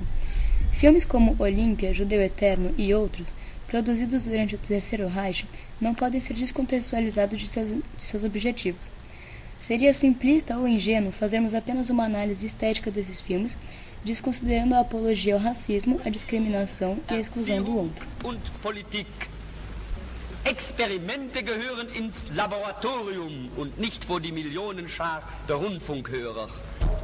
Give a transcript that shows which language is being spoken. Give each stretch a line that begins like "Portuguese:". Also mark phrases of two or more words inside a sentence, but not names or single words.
Portuguese: Filmes como Olímpia, Judeu Eterno e outros, produzidos durante o Terceiro Reich, não podem ser descontextualizados de seus objetivos. Seria simplista ou ingênuo fazermos apenas uma análise estética desses filmes, desconsiderando a apologia ao racismo, a discriminação e a exclusão do outro.
German: Experimente gehören ins Laboratorium und nicht vor die Millionenschar der Rundfunkhörer.